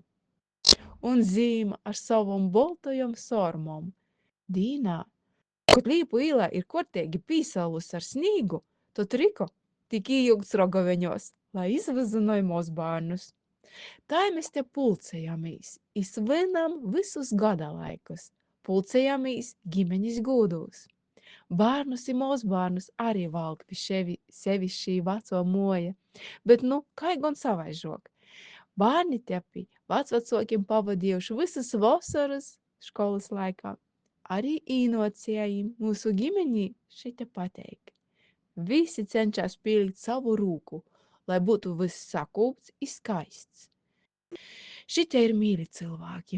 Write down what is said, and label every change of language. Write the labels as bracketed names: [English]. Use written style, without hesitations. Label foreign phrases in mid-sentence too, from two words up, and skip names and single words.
[Latgalian] Un zīma ar savam boltojam sormom. Dīnā, kad Līpu īlā ir korteigi pīsalus ar snīgu, tad Riko tik ījūgts rogoveņos, lai izvazinoja mozbārnus. Tā mēs te pulcējamīs, i svinam visus gada laikus, pulcējamīs gimeņas gūdūs. Bārnus i mozbārnus arī valk pi sevi šī vaco moja, bet nu, kai gon savaižok. Bārni te pi vecvacokiem pavadījuši visas vasaras školas laikā. Arī īnocējiem mūsu gimenī šite pateik. [Latvian] Visi cenšas pielikt savu rūku, lai būtu viss [Latgalian] sakūpts i [Latvian] skaists. Šitie ir mīļi cilvēki.